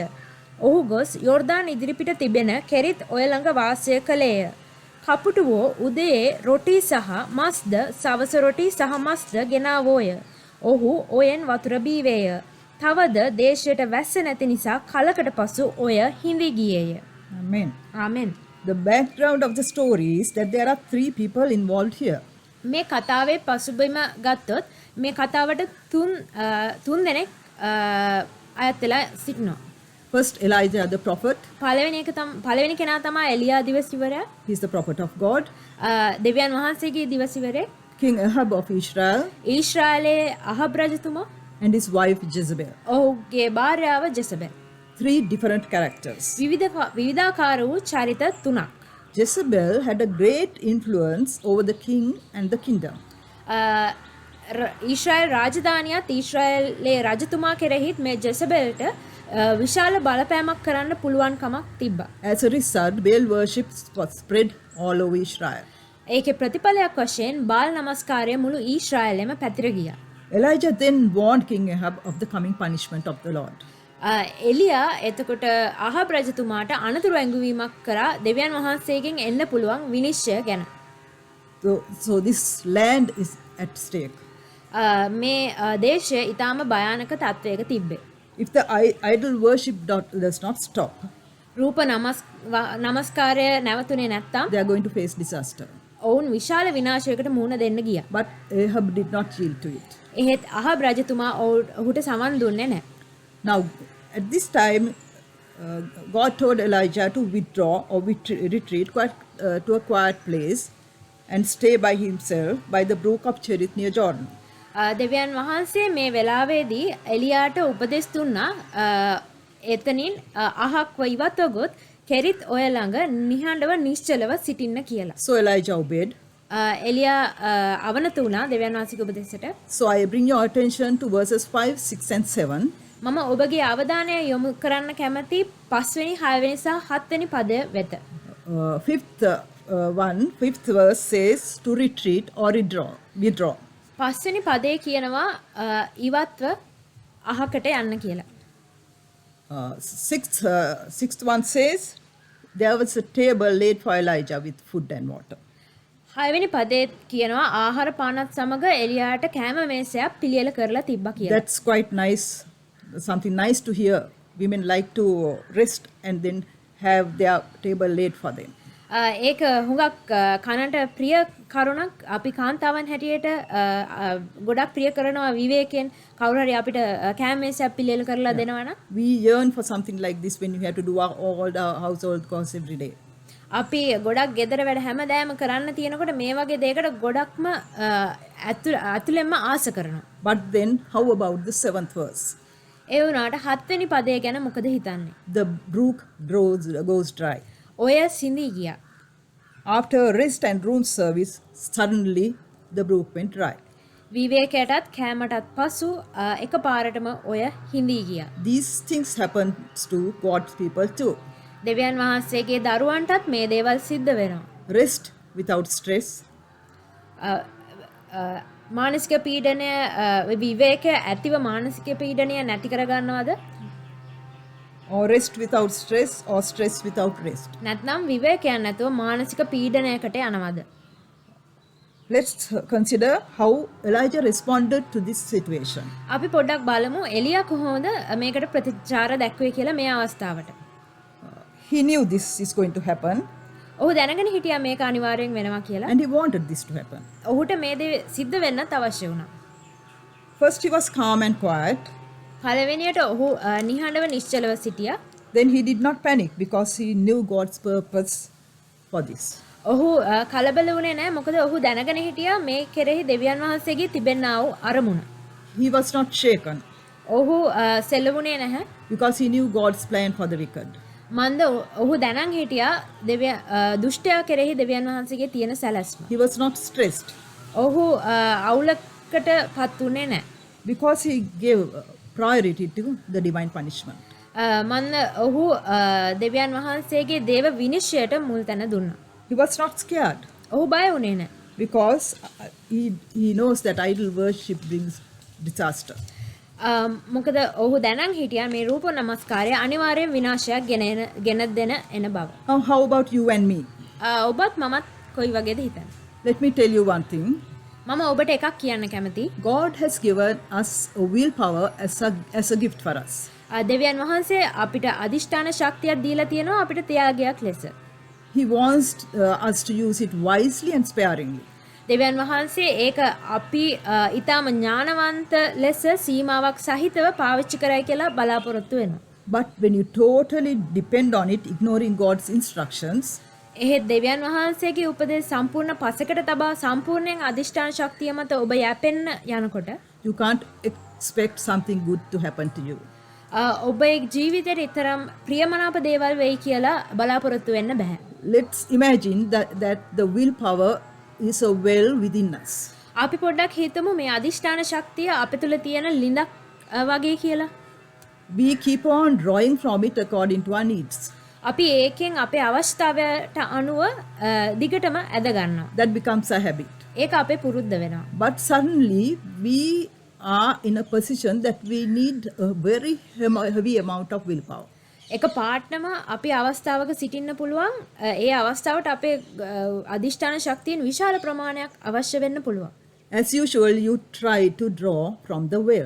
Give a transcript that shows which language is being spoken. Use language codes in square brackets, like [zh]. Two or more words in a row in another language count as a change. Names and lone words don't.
[si] ඔහු ගොස් යොර්දාන් ඉදිරිපිට තිබෙන කෙරිත් ඔය ළඟ වාසය කළේය. කපුටුවෝ උදයේ රොටි සහ මස්ද සවස රොටි සහ මස්ද ගෙනාවෝය. ඔහු ඔයෙන් වතුර බීවේය. තවද දේශයට වැස්ස නැති නිසා කලකට පසු ඔය හිඳි ගියේය. [en] Amen. [si] ආමෙන්. [en] The background of the story is that there are 3 people involved here. [si] මේ කතාවේ පසුබිම ගත්තොත් මේ කතාවට තුන් දෙනෙක් අයත් වෙලා සිටිනවා. [en] First, Elijah the prophet. [si] පළවෙනි කෙනා තමයි එලියා දිවසිවරයා. [en] He is the prophet of God. [si] දෙවියන් වහන්සේගේ දිවසිවරේ. [en] King Ahab of Israel. [si] ඊශ්‍රායලයේ අහබ් රජතුමා. [en] And his wife Jezebel. [si] ඔහුගේ භාර්යාව ජෙසබෙල්. [en] 3 different characters. [si] විවිධාකාර වූ චරිත 3ක්. [en] Jezebel had a great influence over the king and the kingdom. [si] ඊශ්‍රායල් රාජධානියත් ඊශ්‍රායලයේ රජතුමා කෙරෙහිත් මේ ජෙසබෙල්ට විශාල බලපෑමක් කරන්න පුළුවන්කමක් තිබ්බා. [en] As a result, Baal worship was spread all over Israel. [si] ඒකේ ප්‍රතිඵලයක් වශයෙන් බාල් නමස්කාරය මුළු ඊශ්‍රායලෙම පැතිර ගියා. [en] Elijah then warned King Ahab of the coming punishment of the Lord. [si] එලියා එතකොට අහබ් රජතුමාට අනතුරු ඇඟවීමක් කරා දෙවියන් වහන්සේගෙන් එන්න පුළුවන් විනිශ්චය ගැන. [en] So this land is at stake. [si] මේ දේශය ඊටාම භයානක තත්වයක තිබ්බේ. [en] If the idol worship does not stop, [si] රූප නමස්කාරය නැවතුනේ නැත්තම් [en] they are going to face disaster. [si] ඔවුන් විශාල විනාශයකට මුහුණ දෙන්න ගියා. [en] But Ahab did not yield to it. [si] එහෙත් අහබ් රජතුමා ඔහුට සමන් දුන්නේ නැහැ. [en] Now, at this time, God told Elijah to withdraw or retreat to a quiet place and stay by himself by the brook of Cherith near Jordan. [si] දෙවියන් වහන්සේ මේ වෙලාවේදී එලියාට උපදෙස් දුන්නා එතනින් අහක්ව ඉවත්ව ගොත් කෙරිත් ඔය ළඟ නිහඬව නිශ්චලව සිටින්න කියලා. [en] So Elijah obeyed. [si] එලියා අවනත වුණා දෙවියන් වහන්සේගේ උපදෙසට. [en] So I bring your attention to verses 5, 6 and 7. [si] මම ඔබගේ අවධානය යොමු කරන්න කැමති 5 වෙනි 6 වෙනි සහ 7 වෙනි පද වෙත. [en] Fifth verse says to retreat or withdraw. [si] 5 වෙනි පදේ කියනවා ඉවත්ව අහකට යන්න කියලා. [en] Sixth one says there was a table laid for Elijah with food and water. [si] 6 වෙනි පදේ කියනවා ආහාර පානත් සමග එලියාට කෑම මේසයක් පිළියෙල කරලා තිබ්බා කියලා. [en] That's quite nice. Something nice to hear. Women like to rest and then have their table laid for them. [si] ඒක හුඟක් කනට ප්‍රිය කරුණක්. අපි කාන්තාවන් හැටියට ගොඩක් ප්‍රිය කරනවා විවේකයෙන් කවුරු හරි අපිට කෑම මේසයක් පිළියෙල කරලා දෙනවා නම්. [en] We yearn for something like this when we have to do all the household chores every day. [si] අපි ගොඩක් ගෙදර වැඩ හැමදාම කරන්න තියෙනකොට මේ වගේ දෙයකට ගොඩක්ම ඇතුළෙන්ම ආස කරනවා. [en] But then how about the 7th verse? [si] ඒ වුණාට 7 වෙනි පදය ගැන මොකද හිතන්නේ? [en] The brook goes dry. [si] ඔය සිඳී ගියා. [en] After rest and room service, suddenly the brook went dry. [si] විවේකයටත් කෑමටත් පසු එකපාරටම ඔය හිඳී ගියා. [en] These things happen to God's people too. [si] දෙවියන් වහන්සේගේ දරුවන්ටත් මේ දේවල් සිද්ධ වෙනවා. [en] Rest without stress. [si] මානසික පීඩනය විවේකය ඇතිව මානසික පීඩනය නැති කරගන්නවද? [en] Or rest without stress or stress without rest. [si] නැත්නම් විවේකයක් නැතුව මානසික පීඩනයකට යනවද? [en] Let's consider how Elijah responded to this situation. [si] අපි පොඩ්ඩක් බලමු එලියා කොහොමද මේකට ප්‍රතිචාර දැක්වේ කියලා මේ අවස්ථාවට. [en] He knew this is going to happen. [si] ඔහු දැනගෙන හිටියා මේක අනිවාර්යෙන් වෙනවා කියලා. [en] And he wanted this to happen. [si] ඔහුට මේ දේ සිද්ධ වෙන්නත් අවශ්‍ය වුණා. [en] First he was calm and quiet. [si] පළවෙනියට ඔහු නිහඬව නිශ්චලව සිටියා. [en] Then he did not panic because he knew God's purpose for this. [si] ඔහු කලබල වුණේ නැහැ. මොකද ඔහු දැනගෙන හිටියා මේ කෙරෙහි දෙවියන් වහන්සේගේ තිබෙනා වූ අරමුණ. [en] He was not shaken [si] ඔහු සෙලවුණේ නැහැ. [en] because he knew God's plan for the wicked. [si] මන්ද ඔහු දැනන් හිටියා දුෂ්ටයා කෙරෙහි දෙවියන් වහන්සේගේ තියෙන සැලැස්ම. [en] He was not stressed [si] ඔහු අවුලකට පත් වුණේ නැහැ. [en] because he gave priority to the divine punishment. [si] මන්ද ඔහු දෙවියන් වහන්සේගේ දේව විනිශ්චයට මුල් තැන දුන්නා. [en] He was not scared [si] ඔහු බය වුණේ නැහැ. [en] because he knows that idol worship brings disaster. [si] මොකද ඔහු දැනන් හිටියා මේ රූප නමස්කාරය අනිවාර්යෙන් විනාශයක් ගෙන දෙන එන බව. [en] Now, how about you and me? [si] ඔබත් මමත් කොයි වගේද හිතන්නේ? [en] Let me tell you one thing. [si] මම ඔබට එකක් කියන්න කැමතියි. [en] God has given us a willpower as a gift for us. [si] දෙවියන් වහන්සේ අපිට අදිෂ්ඨාන ශක්තියක් දීලා තියෙනවා අපිට ත්‍යාගයක් ලෙස. [en] He wants us to use it wisely and sparingly. [si] දෙවියන් වහන්සේ ඒක අපි ඊටම ඥානවන්ත ලෙස සීමාවක් සහිතව පාවිච්චි කරයි කියලා බලාපොරොත්තු වෙනවා. [en] But when you totally depend on it, ignoring God's instructions, [si] එහෙත් දෙවියන් වහන්සේගේ උපදෙස් සම්පූර්ණ පසකට තබා සම්පූර්ණයෙන් අදිෂ්ඨාන ශක්තිය මත ඔබ යැපෙන්න යනකොට [en] you can't expect something good to happen to you. [si] ඔබේ ජීවිතේට තරම් ප්‍රියමනාප දේවල් වෙයි කියලා බලාපොරොත්තු වෙන්න බෑ. [en] Let's imagine that the willpower is a well within us. [si] අපි පොඩ්ඩක් හිතමු මේ අදිෂ්ඨාන ශක්තිය අප තුළ තියෙන ලිඳක් වගේ කියලා. [en] We keep on drawing from it according to our needs. [si] අපි ඒකෙන් අපේ අවශ්‍යතාවයට අනුව දිගටම ඇද ගන්නවා. [en] That becomes a habit. [si] ඒක අපේ පුරුද්ද වෙනවා. [en] But suddenly we are in a position that we need a very heavy amount of willpower. [si] එක පාට්නම අපි අවස්ථාවක සිටින්න පුළුවන්. ඒ අවස්ථාවට අපේ අදිෂ්ඨාන ශක්තියෙන් විශාල ප්‍රමාණයක් අවශ්‍ය වෙන්න පුළුවන්. [en] As usual, you try to draw from the well.